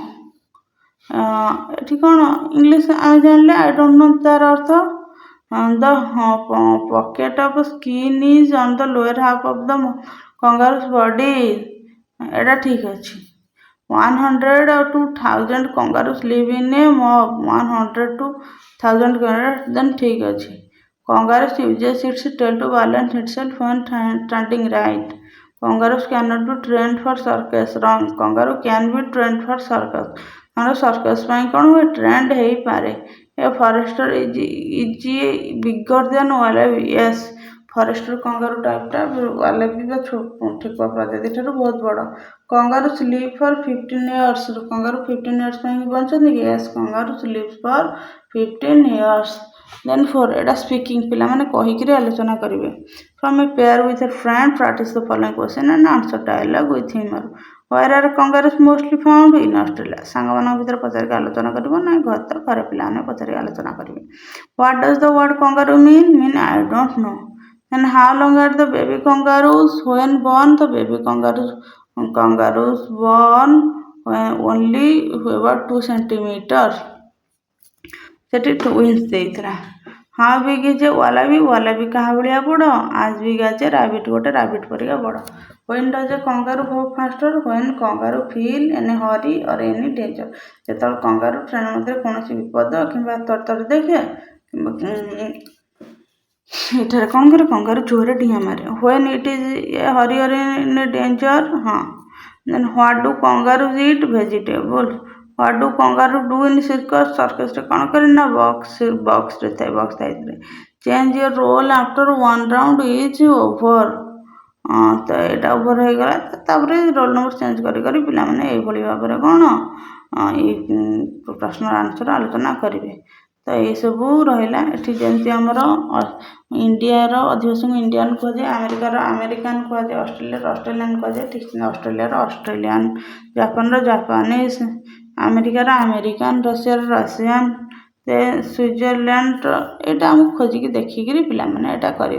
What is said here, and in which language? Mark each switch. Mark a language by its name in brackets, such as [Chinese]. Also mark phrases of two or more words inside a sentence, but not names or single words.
[Odia] ଏଠି କ'ଣ ଇଂଲିଶ ଆମେ ଜାଣିଲେ [English] I don't know [Odia] ତାର ଅର୍ଥ [English] the pocket of skin is on the lower half of the kangaroo's body [Odia] ଏଇଟା ଠିକ୍ ଅଛି। [English] 100 to 1000 kangaroos live in a mob 100 to 1000 ଦେନ୍ [Odia] ଠିକ୍ ଅଛି। [English] kangaroos uses its tail to balance itself when standing right. Kangaroos cannot be trained for circus. Wrong. Kangaroo can be trained for circus. [Odia] ଆମର ସର୍କସ୍ ପାଇଁ କ'ଣ ହୁଏ ଟ୍ରେଣ୍ଡ ହେଇପାରେ। [English] a forester is bigger than wallaby yes [Odia] ଫରେଷ୍ଟର କଙ୍ଗାରୁ ଟାଇପ୍ଟା ୱାଲାବି ବା ଠେକୁଆ ପ୍ରଜାତି ଠାରୁ ବହୁତ ବଡ଼। [English] kangaroos live for 15 years [Odia] କଙ୍ଗାରୁ 15 years ପାଇଁ ବଞ୍ଚନ୍ତି କି [English] yes kangaroos live for 15 years. [Odia] ଦେନ୍ 4 ଏଇଟା ସ୍ପିକିଂ ପିଲାମାନେ କହିକିରି ଆଲୋଚନା କରିବେ। [English] From a pair with a friend practice the following question and answer dialogue with humor. Where are kangaroos mostly found? In Australia. [Odia] ସାଙ୍ଗମାନଙ୍କ ଭିତରେ ପଚାରିକି ଆଲୋଚନା କରିବ ନା ଘରେ ପିଲାମାନେ ପଚାରିକି ଆଲୋଚନା କରିବେ। [English] What does the word kangaroo mean? Mean I don't know. Then how long are the baby kangaroos when born? The baby kangaroos born only about 2 centimeters. [Odia] ସେଠି twins ଦେଇଥିଲା। [English] How big is a wallaby? [Odia] Wallaby କାହା ଭଳିଆ ବଡ଼? [English] As big as a rabbit [Odia] ଗୋଟେ rabbit ପରିକା ବଡ଼। [English] When does a kangaroo go faster? When kangaroo feel any hurry or any danger। [Odia] ଯେତେବେଳେ କଙ୍ଗାରୁ ଟ୍ରେନ୍ ମଧ୍ୟରେ କୌଣସି ବିପଦ କିମ୍ବା ତରତର ଦେଖେ ଏଠାରେ କ'ଣ କରେ କଙ୍ଗାରୁ ଜୋରରେ ଡିଆଁ ମାରେ। [English] When it is a hurry or in a danger ହଁ। Then what do kangaroos eat? Vegetable। What do kangaroo do in circus? [Odia] ସର୍କସରେ କ'ଣ କରେ ନା ବକ୍ସରେ ଥାଏ [English] box size. Change your role after one round is over। [Odia] ତ ଏଇଟା ଓଭର ହେଇଗଲା ତାପରେ [English] roll number change [Odia] କରି ପିଲାମାନେ ଏଇଭଳି ଭାବରେ କ'ଣ ଏଇ ପ୍ରଶ୍ନର ଆନ୍ସର ଆଲୋଚନା କରିବେ। ତ ଏଇସବୁ ରହିଲା। ଏଠି ଯେମିତି ଆମର ଇଣ୍ଡିଆର ଅଧିବାସୀଙ୍କୁ ଇଣ୍ଡିଆନ୍ କୁହାଯାଏ ଆମେରିକାର ଆମେରିକାନ୍ କୁହାଯାଏ ଅଷ୍ଟ୍ରେଲିଆର ଅଷ୍ଟ୍ରେଲିଆନ୍ କୁହାଯାଏ ଠିକ୍ ଅଷ୍ଟ୍ରେଲିଆର ଅଷ୍ଟ୍ରେଲିଆନ୍ ଜାପାନର ଜାପାନିଜ୍ ଆମେରିକାର ଆମେରିକାନ୍ ରଷିଆର ରଷିଆନ୍ ସୁଇଜରଲ୍ୟାଣ୍ଡର ଏଇଟା ଆମକୁ ଖୋଜିକି ଦେଖିକିରି ପିଲାମାନେ ଏଇଟା କରିବେ।